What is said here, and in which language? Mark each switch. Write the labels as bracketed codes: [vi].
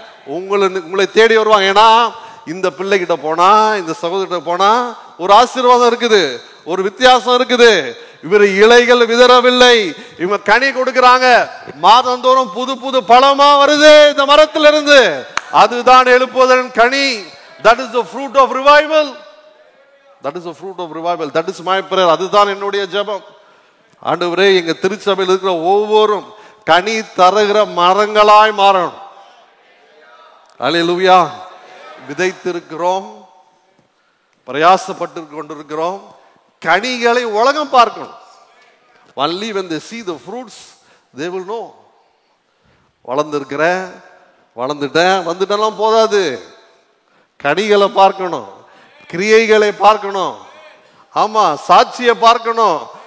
[ta] உங்களை தேடி வருவாங்க. ஏன்னா இந்த பிள்ளை கிட்ட போனா, இந்த சகோதரிட்ட போனா ஒரு ஆசீர்வாதம் இருக்குது, ஒரு வித்தியாசம் இருக்குது. இவர் இலைகள் விதறவில்லை, இவங்க கனி கொடுக்கிறாங்க. மாதந்தோறும் புது புது பழமா வருது இந்த மரத்துல இருந்து. அதுதான் எழுப்புதலின் கனி. [en] That is the fruit of revival. That is the fruit of revival. That is my prayer. [ta] அதுதான் என்னுடைய ஜெபம். ஆண்டவரே, எங்க திருச்சபையில் இருக்கிற ஒவ்வொரும் கனி தருகிற மரங்களாய் மாறணும். அல்லேலூயா. விதைத்திருக்கிறோம், பிரயாசப்பட்டு கொண்டிருக்கிறோம். கனிகளை உலகம் பார்க்கணும். [en] Only when they see the fruits they will know. [ta] வளர்ந்துருக்கிறேன், வளர்ந்துட்டேன், வந்துட்டெல்லாம் போதாது. கனிகளை பார்க்கணும், கிரியைகளை பார்க்கணும், ஆமா சாட்சியை பார்க்கணும்.